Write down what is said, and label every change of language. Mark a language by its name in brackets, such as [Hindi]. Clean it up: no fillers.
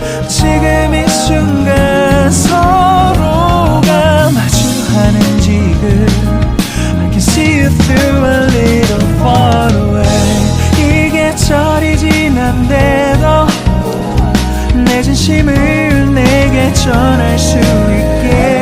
[Korean] 지금 이 순간 서로가 마주하는 지금. [English] I can see you through a little far away. [Korean] 이 계절이 지난데도 내 진심을 내게 전할 수 있게.